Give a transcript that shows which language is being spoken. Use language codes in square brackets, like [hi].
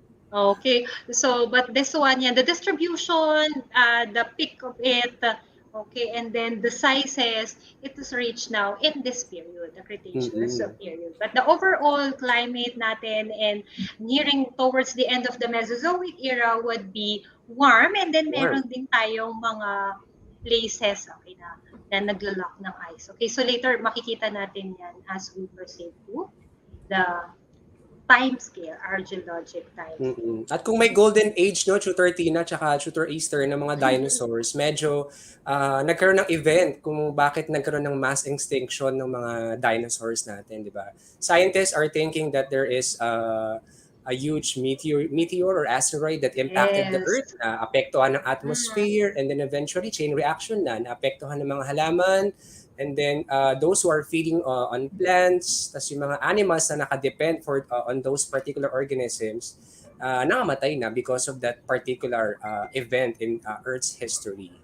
[en] Okay, so but this one, the distribution, the peak of it Okay, and then the sizes, it is reached now in this period, the Cretaceous Mm-mm. period. But the overall climate [tl] natin [en] and nearing towards the end of the Mesozoic era would be warm, and then Warm. [tl] meron din tayong mga places, okay, na naglalak ng ice. [en] Okay, so later [tl] makikita natin yan [en] as we proceed to the time scale, our geologic time scale. Mm. [tl] At kung may golden age, no, Tutor Tina tsaka Tutor Easter ng mga dinosaurs, medyo nagkaroon ng event kung bakit nagkaroon ng mass extinction ng mga dinosaurs natin, di ba? [en] Scientists are thinking that there is a huge meteor or asteroid that impacted the Yes. [tl] Earth, na apektuhan ng Mm. [en] atmosphere, and then eventually chain reaction [tl] na apektuhan ng mga halaman, [en] and then those who are feeding on plants, [tl] tas yung mga [en] animals na nakadepend on those particular organisms, [tl] nakamatay na [en] because of that particular event in Earth's history.